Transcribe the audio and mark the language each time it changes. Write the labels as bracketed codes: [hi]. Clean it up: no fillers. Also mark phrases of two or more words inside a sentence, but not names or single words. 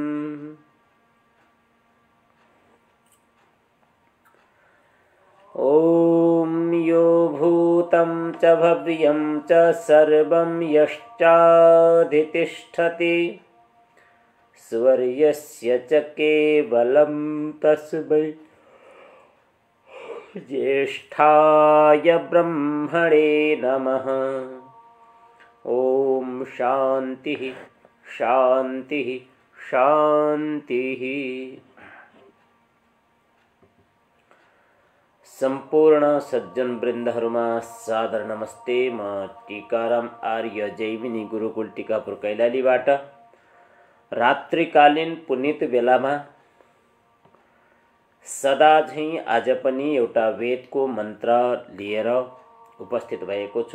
[sa] ॐ यो भूतं च भव्यं च सर्वं यश्चाधितिष्ठति स्वर्यस्य च केवलं तस्मै ज्येष्ठाय ब्रह्मणे नमः। ॐ शान्तिः शान्तिः शान्तिः। [ne] संपूर्ण सज्जन वृन्दहरुमा सादर नमस्ते। म टीकाराम आर्य जैमिनी गुरुकुल टीकापुर कैलालीबाट रात्रिकालीन पुनित बेलामा सदा झैं आज पनि एउटा वेदको मन्त्र लिएर उपस्थित भएको छु।